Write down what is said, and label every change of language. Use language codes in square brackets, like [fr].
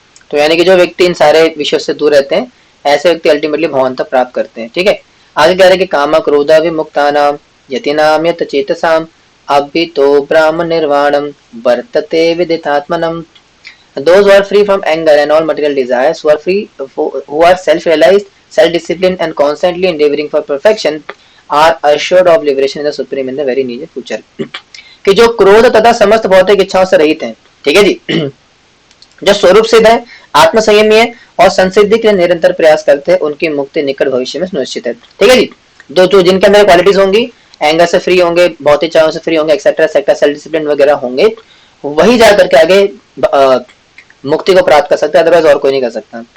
[hi] तो यानी कि जो व्यक्ति इन सारे विषयों से दूर रहते हैं, ऐसे व्यक्ति अल्टीमेटली भगवान तक प्राप्त करते हैं। ठीक है, आगे कह रहे हैं कि [sa] काम क्रोधा विमुक्तानाम यतिनाम यत चेतसाम अभितो ब्रह्म निर्वाणम वर्तते विदितात्मनम। [en] Those who are free from anger and all material desires, who are free, who are self-realized, self-disciplined, and constantly endeavoring for perfection, are assured of liberation in the supreme in the very near future. [hi] कि जो क्रोध तथा समस्त भौतिक इच्छाओं से रहित हैं, ठीक है जी, जो स्वरूप सिद्ध है, आत्म संयमी है और संसिद्धि के लिए निरंतर प्रयास करते हैं, उनकी मुक्ति निकट भविष्य में सुनिश्चित है। ठीक है जी। जो जिनके अंदर क्वालिटीज होंगी, एंगर से फ्री होंगे, भौतिक इच्छाओं से फ्री होंगे, एक्सेट्रा एक्सेट्रा, सेल्फ डिसिप्लिन वगैरह होंगे, वही जाकर के आगे मुक्ति को प्राप्त कर सकते हैं, अदरवाइज और कोई नहीं कर सकता।